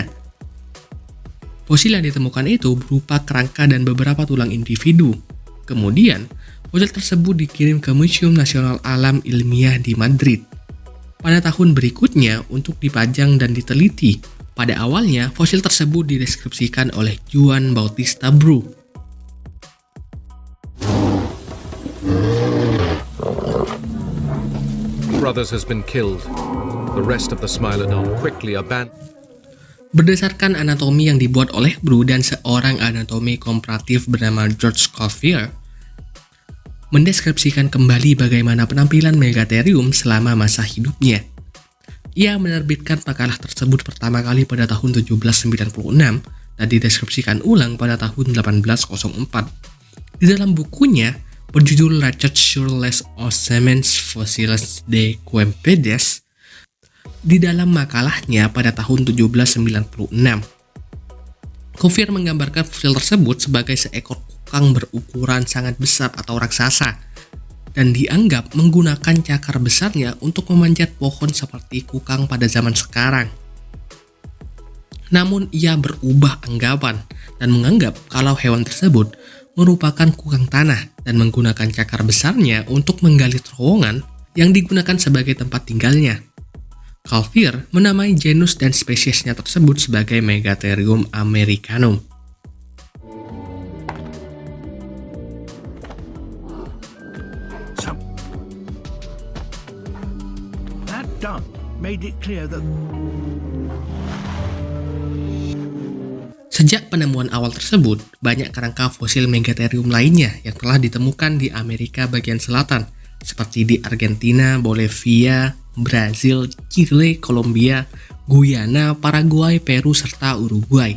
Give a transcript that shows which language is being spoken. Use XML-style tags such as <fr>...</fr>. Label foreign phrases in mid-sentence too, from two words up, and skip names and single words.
<id>Fosil yang ditemukan itu berupa kerangka dan beberapa tulang individu. Kemudian, fosil tersebut dikirim ke Museum Nasional Alam Ilmiah di Madrid pada tahun berikutnya untuk dipajang dan diteliti. Pada awalnya, fosil tersebut dideskripsikan oleh Juan Bautista Bru.</id> <en>Brothers has been killed. The rest of the Smilodon quickly abandoned.</en> <id>Berdasarkan anatomi yang dibuat oleh Bru dan seorang anatomi komparatif bernama George Cuvier, mendeskripsikan kembali bagaimana penampilan Megatherium selama masa hidupnya. Ia menerbitkan makalah tersebut pertama kali pada tahun 1796 dan dideskripsikan ulang pada tahun 1804. Di dalam bukunya berjudul Recherches sur les ossements fossiles de Quempedes, di dalam makalahnya pada tahun 1796, Cuvier menggambarkan fosil tersebut sebagai seekor kukang berukuran sangat besar atau raksasa, dan dianggap menggunakan cakar besarnya untuk memanjat pohon seperti kukang pada zaman sekarang. Namun ia berubah anggapan dan menganggap kalau hewan tersebut merupakan kukang tanah dan menggunakan cakar besarnya untuk menggali terowongan yang digunakan sebagai tempat tinggalnya. Cuvier menamai genus dan spesiesnya tersebut sebagai Megatherium americanum.</id> <en>That dung made it clear that</en> <id>Sejak penemuan awal tersebut, banyak kerangka fosil Megatherium lainnya yang telah ditemukan di Amerika bagian selatan, seperti di Argentina, Bolivia, Brazil, Chile, Kolombia, Guyana, Paraguay, Peru, serta Uruguay.</id>